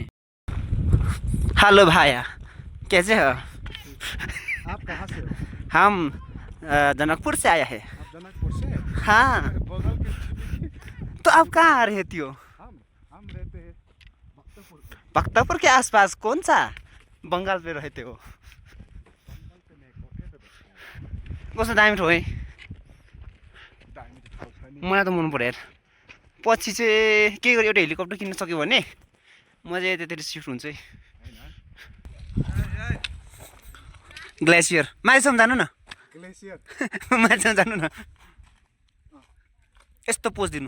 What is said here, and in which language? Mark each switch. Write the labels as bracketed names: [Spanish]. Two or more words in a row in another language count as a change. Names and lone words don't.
[Hindi] हेलो भाया कैसे हो? आप कहाँ से हो? हम जनकपुर से आया है। आप जनकपुर से? हाँ बगल के। तो आप कहाँ रहती हो? हम रहते हैं भक्तपुर पे। भक्तपुर के आसपास कौन सा बंगाल पे रहते हो? बंगाल पे नहीं, कोठे पे बैठते [Nepali] कस्तो दामी ठाउँ है। हैं। दामी तो ठाउँ छ नि। मलाई त मन पर्यो यार। पछि चाहिँ के गर्यो एउटा हेलिकप्टर किन्न सक्यो भने म चाहिँ त्यतिर सिफ्ट हुन्छ है। ग्लेसियर माथिसम्म जानु न। ग्लेसियर माथिसम्म जानु न। यस्तो पोज दिनु